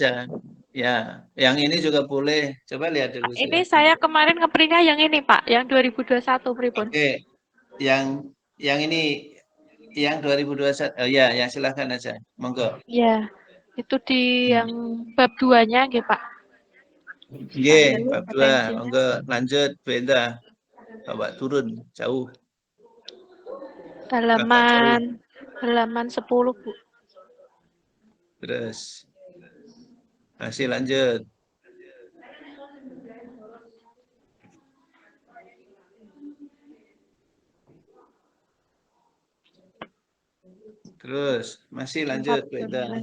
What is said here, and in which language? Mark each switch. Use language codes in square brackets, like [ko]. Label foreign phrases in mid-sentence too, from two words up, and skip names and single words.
[id] aja. Ya, yang ini juga boleh. Coba lihat dulu. Ini Silakan. saya kemarin ngeprintnya yang ini Pak, yang 2021 pripun? Oke, yang ini yang 2021. Oh ya, yang silakan aja. Monggo. Ya, itu di yang bab 2-nya nggih Pak. Nggih, Ambil bab 2. potensinya. Monggo lanjut Bu Enda. Bawa turun jauh. Halaman 10 Bu. Terus masih lanjut. Terus masih lanjut Bu Enda.